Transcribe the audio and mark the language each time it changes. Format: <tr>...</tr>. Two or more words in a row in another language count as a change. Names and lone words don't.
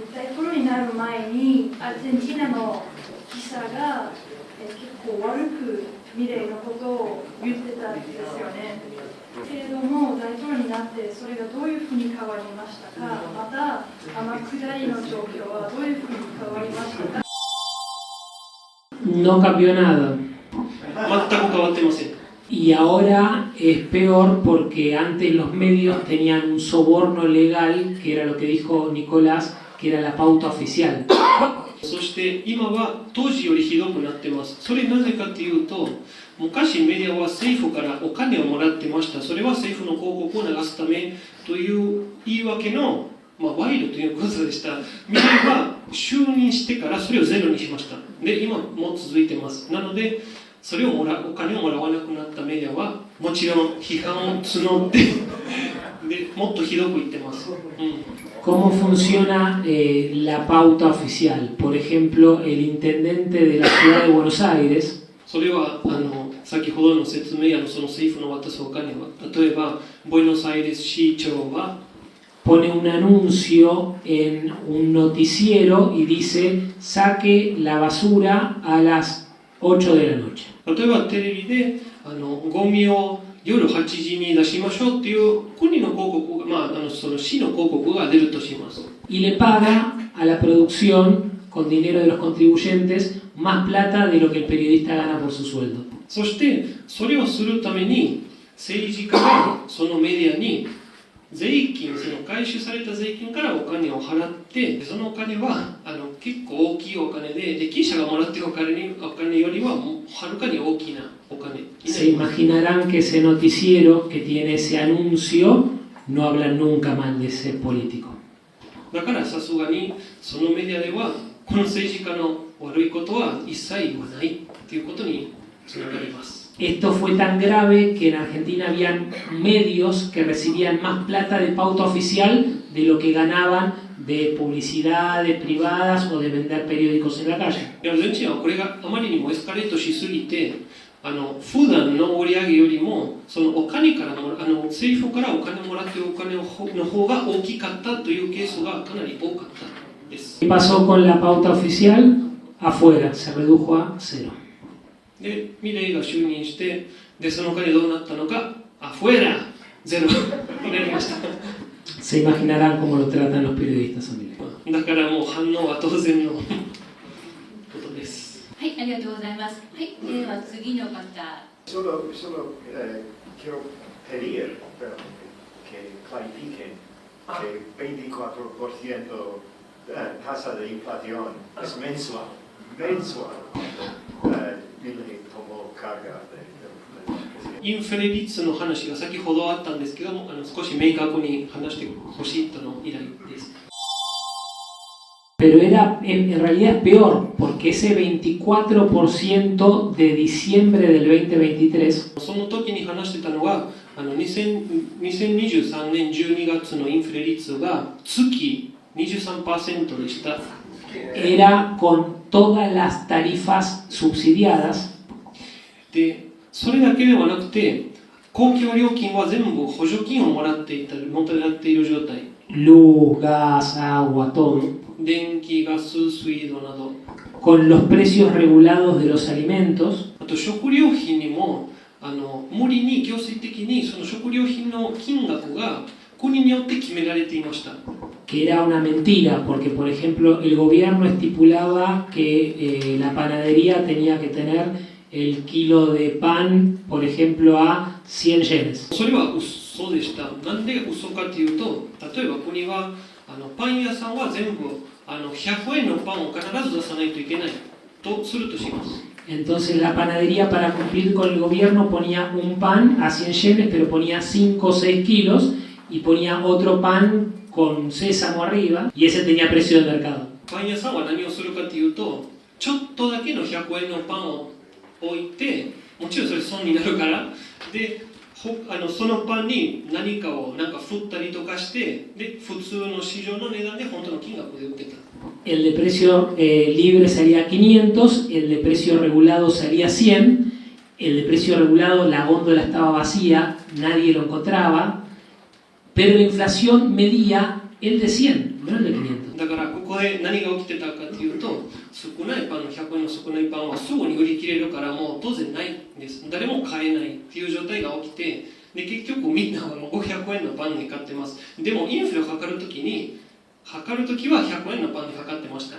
<ja>大統領になる前にアルゼンチンの記者が結構悪くミレイのことを言ってたんですよね。けれども大統領になってそれがどういうふうに変わりましたか、また天下りの状況はどういうふうに変わりましたか。</ja> <es>No cambió nada.</es> <ja>全く変わってません。</ja> <es>Y ahora es peor porque antes los medios tenían un soborno legal, que era lo que dijo Nicolás, que era la pauta oficial.</es> <ja>そして今は当時よりひどくなってます。それなぜかというと、昔メディアは政府からお金をもらってました。それは政府の広告を流すためという言い訳の賄賂ということでした。ミレイは就任してからそれをゼロにしました。で、今も続いてます。なのでそれをお金をもらわなくなったメディアはもちろん批判を募ってでもっとひどく言ってます。</ja> <es>¿Cómo funciona la pauta oficial? Por ejemplo, el intendente de la ciudad de Buenos Aires.</es> <ja>それは先ほどの説明その政府の渡すお金は、例えばボエノスアイレス市長は</ja> <es>pone un anuncio en un noticiero y dice saque la basura a las 8 de la noche.</es> <ja>例えばテレビでゴミを夜8時に出しましょうっていう国の広告が、その市の広告が出るとします。</ja> <es>Y le paga a la producción con dinero de los contribuyentes más plata de lo que el periodista gana por su sueldo.</es> <ja>そしてそれをするために政治家がそのメディアに税金、その回収された税金からお金を払って、そのお金は結構大きいお金で、記者がもらっているお金よりははるかに大きなお金。</ja> <es>Se imaginarán que ese noticiero que tiene ese anuncio no habla nunca mal de ese político.</es> <ja>だからさすがにそのメディアではこの政治家の悪いことは一切言わないということにつながります。</ja> <es>Esto fue tan grave que en Argentina habían medios que recibían más plata de pauta oficial de lo que ganaban de publicidades privadas o de vender periódicos en la calle.</es> <ja>アルゼンチンはこれがあまりにもエスカレートしすぎて、普段の売り上げよりもそのお金から政府からお金をもらっているお金の方が大きかったというケースがかなり多かったです。</ja> <es>¿Qué pasó con la pauta oficial? Afuera, se redujo a cero.</es> <ja>で、ミレイが就任して、で、そのお金どうなったのか、afuera、ゼロになりました。</ja> <es>Se imaginarán cómo lo tratan los periodistas.</es> <ja>だからもう反応は当然のことです。はい、ありがとうございます。はい、では次の方。</ja> <es>Solo quiero pedir que clarifiquen que 24% tasa de inflación es mensual. Milei tomó carga de</es> <ja>インフレ率の話が先ほどあったんですけども、少し明確に話してほしいとの依頼です。</ja> <es>Pero en realidad es peor, porque ese 24% de diciembre del 2023</es> <ja>その時に話してたのは2023年12月のインフレ率が月 23% でした。</ja> <es>era con todas las tarifas subsidiadas.</es> <ja>で、それだけではなくて、公共料金は全部補助金をもらっている状態。</ja> <es>Luz, gas, agua, todo.</es> <ja>電気、ガス、水道など。</ja> <es>Con los precios regulados de los alimentos.</es> <ja>あと食料品にも無理に強制的にその食料品の金額が国によって決められていました。</ja> <es>Que era una mentira, porque por ejemplo el gobierno estipulaba que la panadería tenía que tener el kilo de pan, por ejemplo, a 100 yenes.</es> <ja>それは嘘でした。なんで嘘かというと、例えば国はパン屋さんは全部100円のパンを必ず出さないといけないとするとします。</ja> <es>Entonces la panadería, para cumplir con el gobierno, ponía un pan a 100 yenes, pero ponía 5 o 6 kilos y ponía otro pan con sésamo arriba, y ese tenía precio de mercado.</es> <ja>パン屋さんは何をするかというと、ちょっとだけの100円のパンを置いて、もちろんそれ損になるから、でそのパンに何かを振ったりとかして、で普通の市場の値段で本当の金額で売ってた。</ja> <es>El de precio libre salía 500, el de precio regulado salía 100, el de precio regulado la góndola estaba vacía, nadie lo encontraba, pero la inflación medía el de 100, no el de 500.</es> <ja>だからここで何が起きてたかというと、少ないパンの100円の少ないパンはすぐに売り切れるからもう当然ないんです。誰も買えないっていう状態が起きて、で結局みんなはもう500円のパンに買ってます。でもインフレを測るときは100円のパンで測ってました。</ja>